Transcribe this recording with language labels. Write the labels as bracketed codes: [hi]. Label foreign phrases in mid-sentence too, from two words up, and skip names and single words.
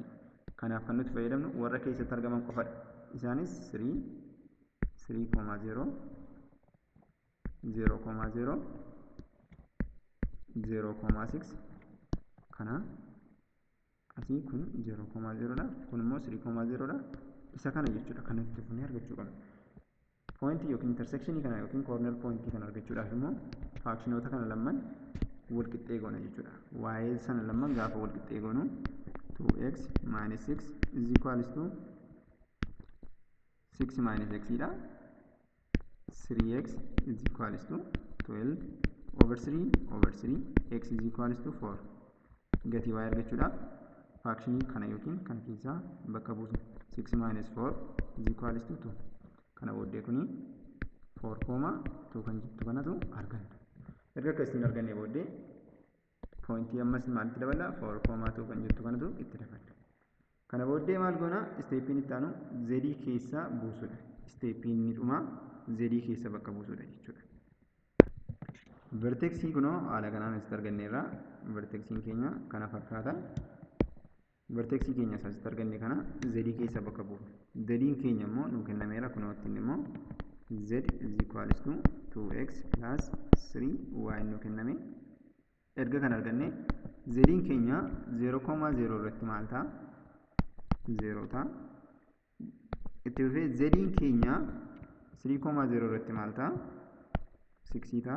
[om] Kanaaf kan nuti fayyadamnu warra keessatti argaman qofadha. Isaanis 3,0 0,0 0,6 kana asii kun 0,0 dha kun immoo 3,0 dha isa kana jechuudha kan nuti fufnee argachuu qabna. Point yookiin intersection kana yookiin [en] corner point [om] kana argachuudhaaf immoo faakshinoota kana lamman wal qixxee goona jechuudha. Y sana lamman gaafa wal qixxee goonu [en] 2x minus 6 is equals to 6 minus x [om] dha. [en] 3x is equals to 12 over 3 x is equals to 4 [om] gatii y argachuudhaaf faakshinii kana yookiin kana keessaa bakka buusna [en] 6 minus 4 is equals to 2 [om] kana booddee kuni 4,2 kan jettu kanatu arganna. Erga akkasitiin argannee booddee pointii ammas maalitti dabala 4,2 kan jettu kanatu itti dabala. Kana booddee maal goona steepiin itti aanu z keessa buusudha. Steepiin ni dhuma z keessa bakka buusudha jechuudha. Vertexii kunoo haala kanaan asitti arganneerra. Vertexiin keenya kana fakkaata. Vertexii keenya asitti arganne kana z keessa bakka buufna. Z'n keenya immoo nu kennameera kunoo ittiin immoo [en] z is equals to 2x plus 3y [om] nu kenname. Erga kan arganne z'n keenya 0,0 irratti maal ta'a? 0 ta'a. Itti fufee z'n keenya 3,0 irratti maal ta'a? 6 ta'a.